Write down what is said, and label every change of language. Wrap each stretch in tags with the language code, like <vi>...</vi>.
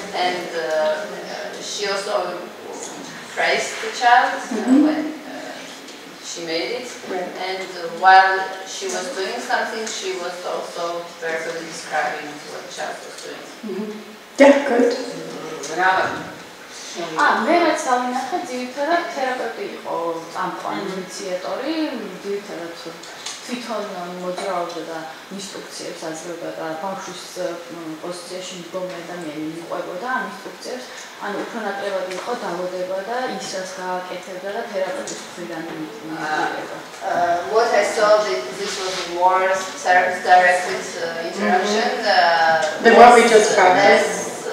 <en>And she also praised the child when she made it. Right. And while she was doing something, she was also verbally describing what the child was doing. Yeah, good.</en> <ka>მე რაც დავინახე, ძირითადად თერაპევტი იყო წამყვანი ინიციატორი, ძირითადად თვითონ მოძრაობდა და ინსტრუქციებს აძლევდა და ბავშვის პოზიციაში მდგომი ადამიანი მიყვებოდა ამ ინსტრუქციებს, ანუ უფრო ნაკლებად იყო დამოდება და ის რაც გააკეთებდა და თერაპევტის მხრიდან მიიღება.</ka> <en>What I saw, this was more therapist-directed interaction. Than what we just practiced.</en>